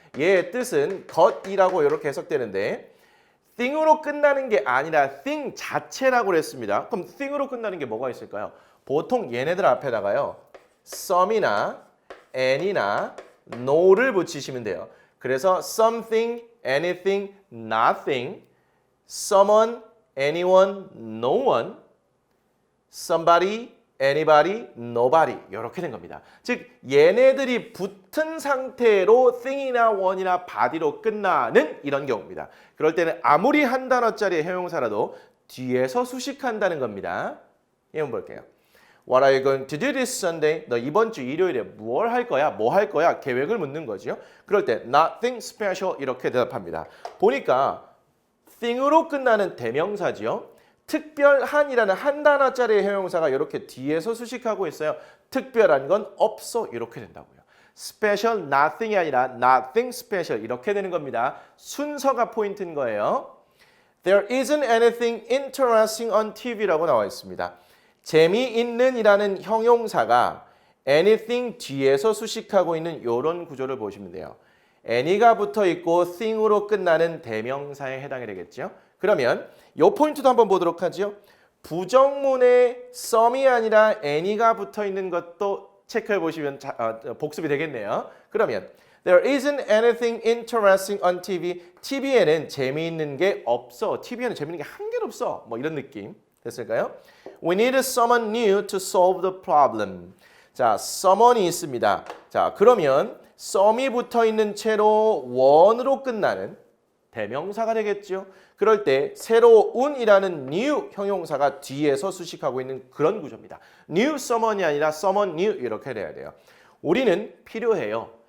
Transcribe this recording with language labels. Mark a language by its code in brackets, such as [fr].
[ko] 얘의 뜻은 것이라고 이렇게 해석되는데 thing으로 끝나는 게 아니라 thing 자체라고 그랬습니다. 그럼 thing으로 끝나는 게 뭐가 있을까요? 보통 얘네들 앞에다가요. some이나 any나 no를 붙이시면 돼요. 그래서 something, anything, nothing, someone, anyone, no one, somebody, anybody, nobody 이렇게 된 겁니다. 즉 얘네들이 붙은 상태로 thing이나 one이나 body로 끝나는 이런 경우입니다. 그럴 때는 아무리 한 단어짜리의 형용사라도 뒤에서 수식한다는 겁니다. 한번 볼게요. [en] What are you going to do this Sunday? [ko] 너 이번 주 일요일에 뭘 할 거야? 뭐 할 거야? 계획을 묻는 거죠. 그럴 때 [en] nothing special [ko] 이렇게 대답합니다. 보니까 thing으로 끝나는 대명사지요. 특별한이라는 한 단어짜리의 형용사가 이렇게 뒤에서 수식하고 있어요. 특별한 건 없어 이렇게 된다고요. [en] special nothing [ko] 이 아니라 [en] nothing special [ko] 이렇게 되는 겁니다. 순서가 포인트인 거예요. [en] There isn't anything interesting on TV [ko] 라고 나와 있습니다. 재미있는 이라는 형용사가 anything 뒤에서 수식하고 있는 이런 구조를 보시면 돼요. any가 붙어 있고 thing으로 끝나는 대명사에 해당이 되겠죠. 그러면 이 포인트도 한번 보도록 하죠. 부정문에 some이 아니라 any가 붙어 있는 것도 체크해 보시면 복습이 되겠네요. 그러면 [en] There isn't anything interesting on TV. [ko] TV에는 재미있는 게 없어. TV에는 재미있는 게 한 개도 없어. 뭐 이런 느낌. 됐을까요? [en] We need someone new to solve the problem. [ko] 자, someone이 있습니다. 자, 그러면 some이 붙어 있는 채로 one으로 끝나는 대명사가 되겠죠. 그럴 때 새로운이라는 new 형용사가 뒤에서 수식하고 있는 그런 구조입니다. [en] new someone [ko] 이 아니라 [en] someone new [ko] 이렇게 돼야 돼요. 우리는 필요해요.